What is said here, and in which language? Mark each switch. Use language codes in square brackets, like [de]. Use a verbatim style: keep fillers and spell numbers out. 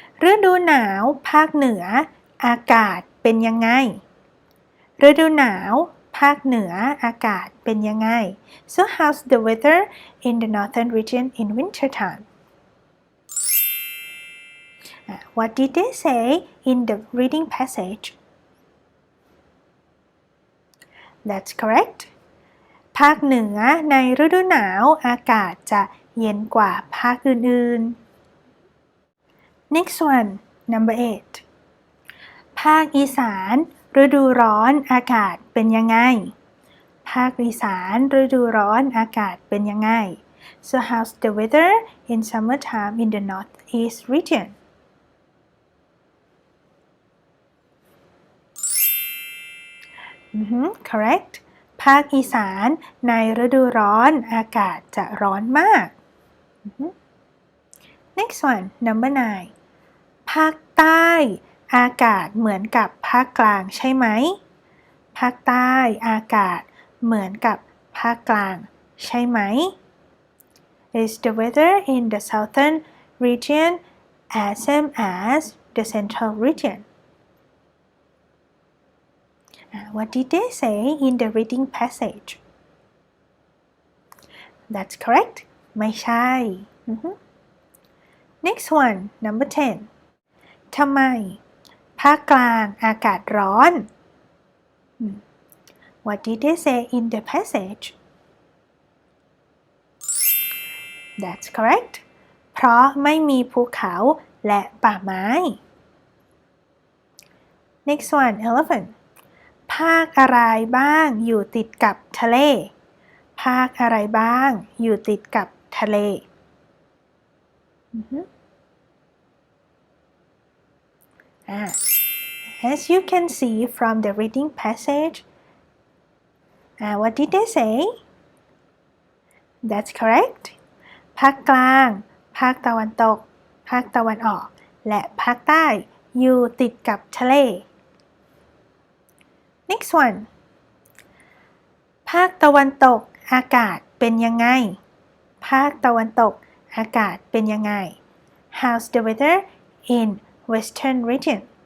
[th] ฤดูหนาวภาคเหนือ อากาศเป็นยังไง ฤดูหนาวภาคเหนืออากาศเป็นยังไง [en] So how's the weather in the northern region in winter time? Uh, What did they say in the reading passage? That's correct. [th] ภาคเหนือในฤดูหนาวอากาศจะเย็นกว่าภาคอื่นๆ [en] Next one number eight [th] ภาคอีสานฤดูร้อนอากาศเป็นยังไง ภาคอีสานฤดูร้อนอากาศเป็นยังไง [en] So how's the weather in summertime in the northeast region? Mhm, correct [th] ภาคอีสานในฤดูร้อนอากาศจะร้อนมาก Mhm. [en] Next one number nine [th] ภาคใต้อากาศเหมือนกับภาคกลางใช่ไหม ภาคใต้อากาศเหมือนกับภาคกลางใช่ไหม [en] Is the weather in the southern region as same as the central region? Uh, What did they say in the reading passage? That's correct. [th] ไม่ใช่ [en] Mhm. Next one, number ten. [th] ทำไมภาคกลางอากาศร้อน Hmm. [en] What did they say in the passage? That's correct. [th] เพราะไม่มีภูเขาและป่าไม้ [en] Next one, elephant. [th] ภาคอะไรบ้างอยู่ติดกับทะเล ภาคอะไรบ้างอยู่ติดกับทะเล Mhm. Ah. [en] As you can see from the reading passage, ah, what did they say? That's correct. [th] ภาคกลาง ภาคตะวันตก ภาคตะวันออก และภาคใต้อยู่ติดกับทะเล [en] Next one. [th] ภาคตะวันตกอากาศเป็นยังไง ภาคตะวันตกอากาศเป็นยังไง [en] How's the weather in Western region?